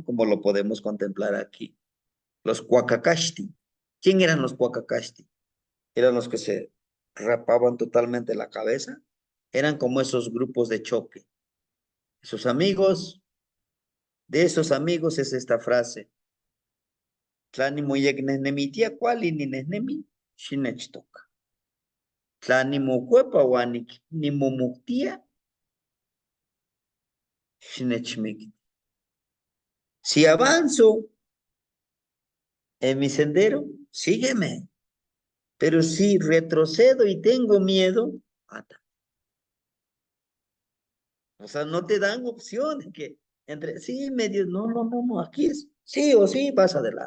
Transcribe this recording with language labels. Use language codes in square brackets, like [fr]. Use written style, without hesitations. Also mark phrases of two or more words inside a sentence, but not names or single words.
[es] Como lo podemos contemplar aquí. Los Cuacacashti. ¿Quién eran los Cuacacashti? Eran los que se rapaban totalmente la cabeza. Eran como esos grupos de choque. Esos amigos, de esos amigos es esta frase. [nah] Tlani moyeknehnemitiah kuali ninehnemi, xinechtok. Tlani mokuepa uan nimomuktia, xinechmikti. [es] Si avanzo en mi sendero, sígueme. Pero si retrocedo y tengo miedo, mata. O sea, no te dan opciones que entre, sí, medio, no, aquí es, Sí o sí vas adelante.